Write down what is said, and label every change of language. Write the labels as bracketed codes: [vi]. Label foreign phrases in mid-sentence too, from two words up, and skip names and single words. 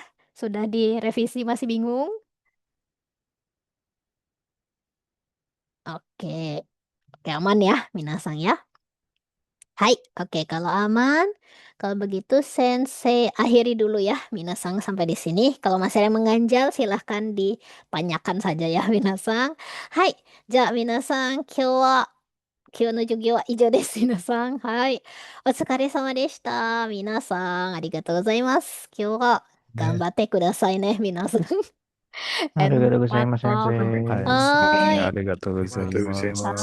[id] Sudah direvisi masih bingung? Oke, oke aman ya Minasang ya. Hai, oke kalau aman. Kalau begitu Sensei akhiri dulu ya Minasang sampai di sini. Kalau masih ada yang mengganjal silahkan ditanyakan saja ya Minasang. Hai, ja Minasang, [ja] 今日は今日の授業は以上です。皆さん。はい。お疲れ様でした。皆さん、ありがとうございます。今日は頑張ってくださいね、皆さん。 Arigatou And gozaimasu, mata. sensei. はい、はい。ありがとうございありがとうございま。